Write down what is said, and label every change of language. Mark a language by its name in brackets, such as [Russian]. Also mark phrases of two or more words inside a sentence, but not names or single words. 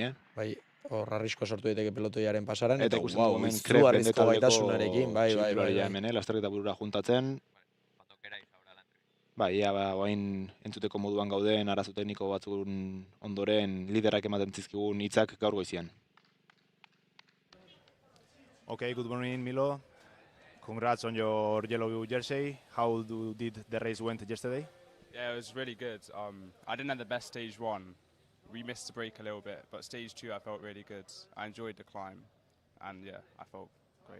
[Basque] Bai, hor arrisko sortu daiteke pelotoiaren pasaran. Eta ikusten dugu hemen Kref Bende taldeko txirrindularia hemen, lasterketa burura juntatzen. Bai, oain entzuteko moduan gauden, arazo tekniko batzun ondoren liderak ematen zizkigun hitzak gaur goizian. [English] Okay, good morning, Milo. Congrats on your yellow jersey. How did the race went yesterday? Yeah, it was really good. I didn't have the best stage 1. We missed the break a little bit, but stage 2 I felt really good. I enjoyed the climb, and yeah, I felt great.